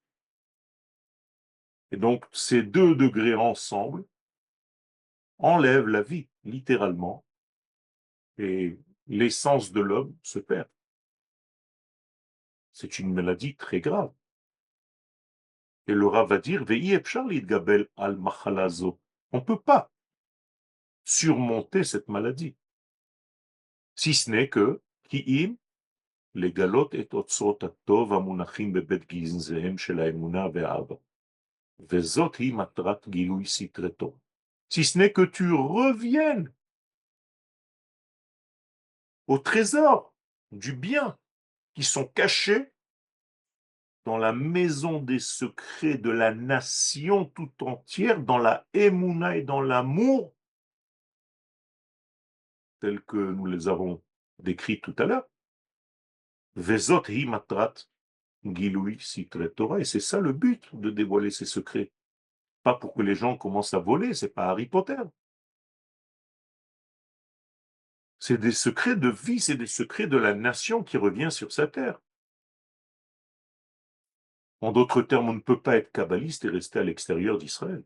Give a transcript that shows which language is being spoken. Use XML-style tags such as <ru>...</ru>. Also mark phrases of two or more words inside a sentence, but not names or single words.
<fr>Et donc, ces deux degrés ensemble enlèvent la vie, littéralement, et l'essence de l'homme se perd. C'est une maladie très grave. Et le Rav va dire,</fr> <he>ואי אפשר לִתגבל על מחלזו.</he> <fr>On ne peut pas surmonter cette maladie, si ce n'est que,</fr> <he>ki'im, לגלות את אוצרות הטוב המונחים בבית גנזיהם של האמונה והאהבה. וזאת היא מטרת גילוי סתרתו.</he> <fr>Si ce n'est que tu reviennes au trésor du bien qui sont cachés dans la maison des secrets de la nation tout entière, dans la émouna et dans l'amour, tels que nous les avons décrits tout à l'heure.</fr> <he>וזאת היא מטרת גילוי סתרי תורה,</he> <fr>et c'est ça le but de dévoiler ces secrets. Pas pour que les gens commencent à voler, c'est pas Harry Potter. C'est des secrets de vie, c'est des secrets de la nation qui revient sur sa terre. En d'autres termes, on ne peut pas être kabbaliste et rester à l'extérieur d'Israël.</fr>